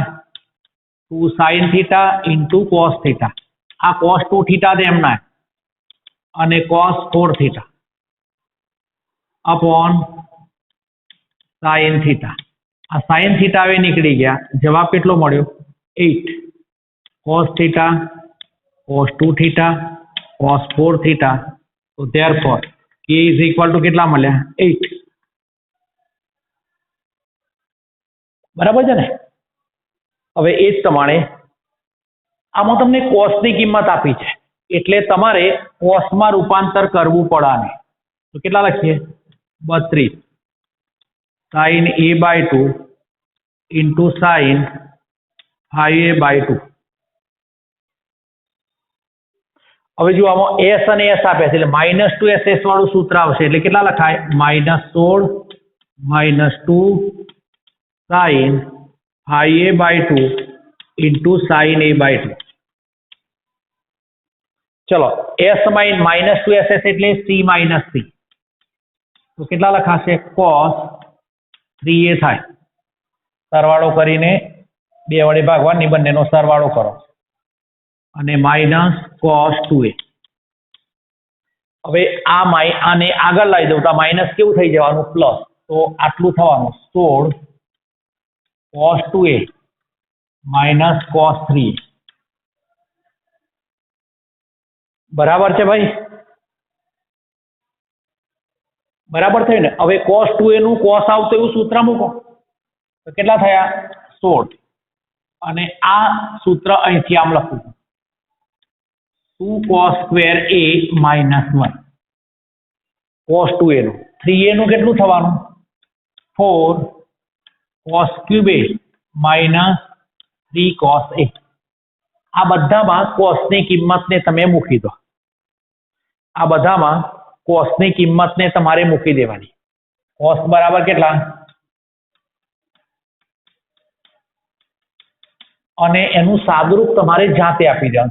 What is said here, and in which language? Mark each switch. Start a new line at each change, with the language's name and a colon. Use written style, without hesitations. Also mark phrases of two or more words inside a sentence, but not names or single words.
Gujarati: 2 sin થીટા into cos થીટા, આ cos 2 થીટા છે એમના, અને cos 4 થીટા
English: upon sin
Gujarati: થીટા. આ sin થીટા હવે નીકળી ગયા, જવાબ કેટલો મળ્યો? 8 cos થીટા cos 2 થીટા cos 4 થીટા. તો
English: therefore k is equal to
Gujarati: કેટલા મળ્યા? 8. બરાબર છે ને? હવે એ જ પ્રમાણે આમાં તમને cos ની કિંમત આપી છે, એટલે તમારે cos માં રૂપાંતર કરવું પડે. તો કેટલા લખીએ? 32
English: sin a/2 into sin 5a/2.
Gujarati: હવે જો આમાં s અને s આપે છે એટલે -2ss વાળું સૂત્ર આવશે, એટલે કેટલા લખાય?
English: -16 -2 sin 5a/2 into sin a/2.
Gujarati: ચલો s -2ss એટલે c - c, તો કેટલા લખાશે? cos 3a થાય. સરવાળો કરીને 2 વડે ભાગવાની, બંનેનો સરવાળો કરો, અને
English: minus cos
Gujarati: 2a. હવે આને આગળ લાવી દઉં તો માઇનસ કેવું થઈ જવાનું? પ્લસ. તો આટલું થવાનું
English: 16 cos 2a minus cos 3a.
Gujarati: બરાબર છે ભાઈ? બરાબર થયું ને? હવે cos 2a નું cos આવતું એવું સૂત્ર મૂકો, તો કેટલા થયા? 16. અને આ સૂત્ર અહીંથી આમ લખું,
English: 2 cos square a minus 1 cos 2a
Gujarati: નું. 3a નું કેટલું થવાનું?
English: 4 cos cube a minus 3 cos a.
Gujarati: આ બધામાં cos ની કિંમતને તમે મૂકી દો. આ બધામાં cos ની કિંમતને તમારે મૂકી દેવાની. cos બરાબર કેટલા? અને એનું સાદુરૂપ તમારે જાતે આપી દેવાનું.